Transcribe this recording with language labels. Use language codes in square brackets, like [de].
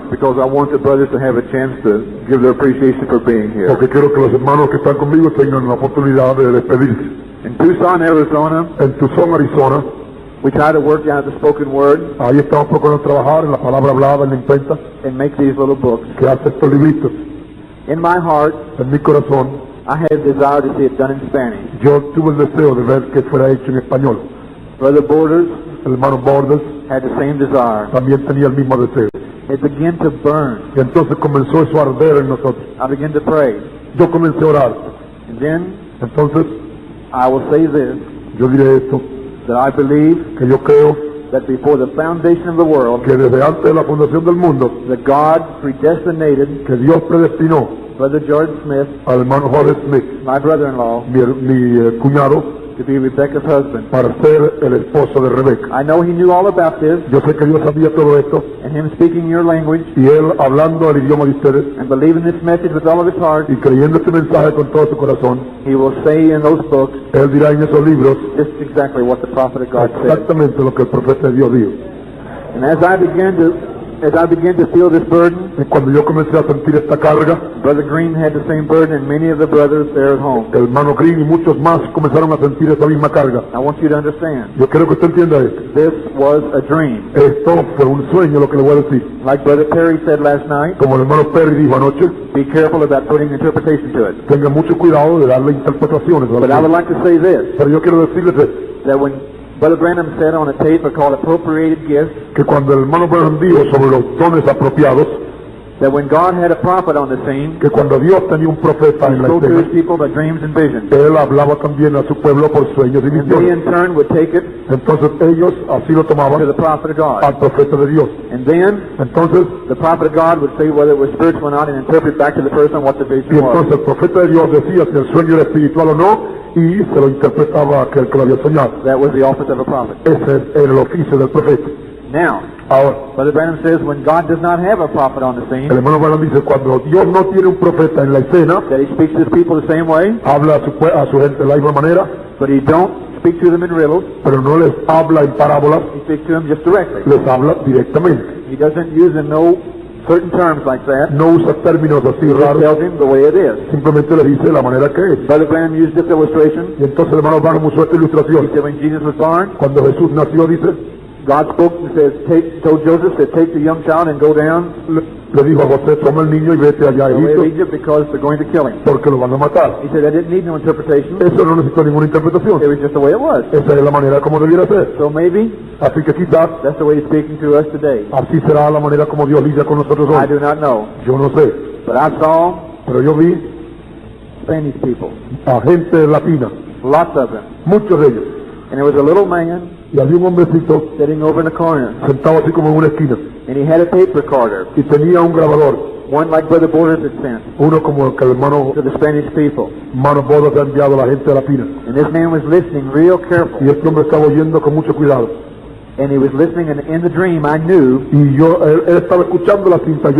[en] because I want the brothers to have a chance to give their appreciation for being here. [es] Porque quiero que los hermanos que están conmigo tengan la oportunidad de despedirse. [en] In Tucson, Arizona, [es] En Tucson, Arizona, [en] we try to work out the spoken word [es] ahí estamos procurando trabajar en la palabra hablada, en la imprenta, [en] and make these little books. [es] que hace estos libritos. [en] In my heart, [es] En mi corazón, [en] I had a desire to see it done in Spanish. [es] yo tuve el deseo de ver que fuera hecho en español. [en] Brother Borders [es] El hermano Bordes [en] had the same desire. [es] también tenía el mismo deseo. [en] It began to burn. [es] Y entonces comenzó eso a arder en nosotros. [en] I began to pray. [es] Yo comencé a orar. [en] And then [es] Entonces, [en] I will say this, [es] yo diré esto, [en] that I believe [es] que yo creo [en] that before the foundation of the world, [es] que desde antes de la fundación del mundo, [en] that God predestinated [es] que Dios predestinó [en] Brother George Smith, [es] al hermano Jorge Smith, [en] my brother-in-law, [es] mi cuñado, [en] to be Rebecca's husband. [es] para ser el esposo de Rebeca. [en] I know he knew all about this, [es] Yo sé que Dios sabía todo esto, [en] and him speaking your language [es] y él hablando el idioma de ustedes [en] and believing this message with all of his heart, [es] y creyendo este mensaje con todo su corazón, [en] he will say in those books [es] él dirá en esos libros [en] just exactly what the prophet of God said. [es] exactamente lo que el profeta de Dios dijo. [en] And as I began to feel this burden, [es] Y cuando yo comencé a sentir esta carga, [en] Brother Green had the same burden, and many of the brothers there at home. [es] el hermano Green y muchos más comenzaron a sentir esa misma carga. [en] I want you to understand, [es] Yo quiero que usted entienda esto. [en] this was a dream. [es] Esto fue un sueño, lo que le voy a decir. [en] Like Brother Perry said last night, [es] Como el hermano Perry dijo anoche, [en] be careful about putting interpretation to it. [es] tenga mucho cuidado de darle interpretaciones. [en] But I would like to say this, [es] Pero yo quiero decirles esto, [en] that when Brother Branham said on a tape called Appropriated Gifts, [es] que cuando el hermano Branham dijo sobre los dones apropiados, [en] that when God had a prophet on the scene, [es] que cuando Dios tenía un profeta [en] he [es] en la [en] spoke to his [es] escena, [en] people by dreams and visions. [es] él hablaba también a su pueblo por sueños y [en] And they in [es] visiones. [en] turn would take it [es] Entonces ellos así lo [en] to the [es] tomaban [en] prophet of God. [es] al profeta de Dios. [en] And then [es] Entonces, [en] the prophet of God would say whether it was spiritual or not and interpret back to the person what the vision [es] y [en] was. [es] entonces el profeta de Dios decía si el sueño era espiritual o no, y se lo interpretaba a aquel que lo había soñado. [en] That was the office of a prophet. [es] Ese era el oficio del profeta. [en] Now, [es] Ahora, [en] Brother Branham says when God does not have a prophet on the [es] el [en] scene, [es] hermano Branham dice, cuando Dios no tiene un profeta en la escena, [en] that he speaks to his people the same way, [es] habla a su gente de la misma manera, [en] but he don't speak to them in riddles. [es] pero no les habla en parábolas, [en] He speaks to them just directly. [es] les habla directamente. [en] He doesn't use in no certain terms like that. [es] No usa términos así [en] He just [es] raros, [en] tells him the way it is. [es] simplemente le dice la manera que es. [en] Brother Branham used this illustration. [es] Y entonces el hermano Branham usó esta [en] He [es] ilustración. [en] said when Jesus was born, [es] Cuando Jesús nació, dice, [en] God spoke and says, told Joseph, said, take the young child and go down [es] le dijo a José, toma el niño y vete allá a [en] the way of [es] Egipto, [en] Egypt because they're going to kill him. [es] porque lo van a matar. [en] He said, I didn't need no interpretation. [es] Eso no necesitó ninguna interpretación. [en] It was just the way it was. [es] Esa es la manera como debiera ser. [en] So maybe [es] Así que quizás [en] that's the way he's speaking to us today. [es] así será la manera como Dios lidia con nosotros [en] I [es] hoy. [en] do not know. [es] Yo no sé, [en] But I saw [es] pero yo vi [en] Spanish people, [es] a gente latina, [en] lots of them. [es] muchos de ellos, [en] And there was a little man [es] y había un hombrecito [en] sitting over in the corner. [es] sentado así como en una esquina, [en] And he had a tape recorder, [es] y tenía un grabador, [en] one like Brother Borders had sent [es] uno como el que el hermano [en] to the Spanish people. [es] Bodas ha enviado a la gente latina. [en] And this man was listening real careful. [es] Y este hombre estaba oyendo con mucho cuidado. [en] And he was listening, and in the dream I knew [es] Y él estaba escuchando la cinta.